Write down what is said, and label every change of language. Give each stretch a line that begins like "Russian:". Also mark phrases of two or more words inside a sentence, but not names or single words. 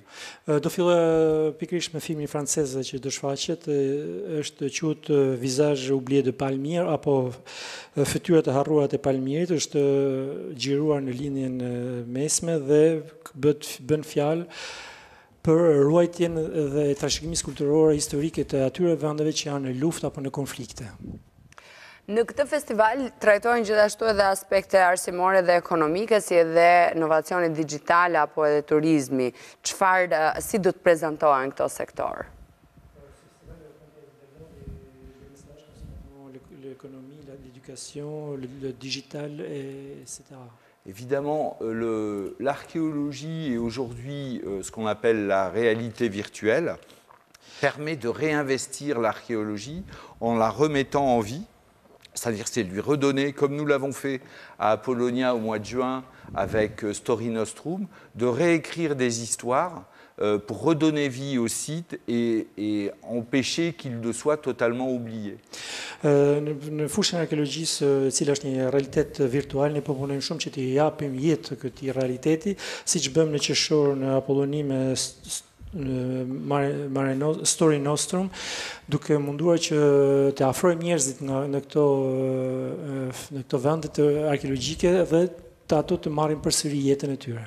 Albanian: Do filloj pikërisht me filmin francez që do shfaqet, është quhet Visage oublié de Palmyre apo Fytyrat e harruara të Palmirit, është xhiruar në linjen mesme dhe bën fjalë për ruajtjen dhe trashëgimisë kulturore historike të atyre vendeve që janë në luftë apo në konflikte. Në këtë festival trajtojnë gjithashtu edhe aspekte arsimore dhe ekonomike, si edhe inovacioni digital apo edhe turizmi. Si do të prezantohen këto sektor?
French: L'économie, l'éducation, le digital, etc. Évidemment, l'archéologie et aujourd'hui ce qu'on appelle la réalité virtuelle permet de réinvestir l'archéologie en la remettant en vie. C'est-à-dire c'est lui redonner, comme nous l'avons fait à Apollonia au mois de juin avec Story Nostrum, de réécrire des histoires pour redonner vie au site et empêcher qu'il ne soit totalement oublié.
Albanian: Në fushën e arkeologjisë, e cila është një realitet virtual, ne proponojmë shumë që t'i japim jetë këtij realiteti, siç bëmë në qershor në Apolloni me Story Nostrum, duke munduar që të afrojmë njerëzit në këto vende të arkeologjike dhe të ato të marrin përsëri jetën e tyre.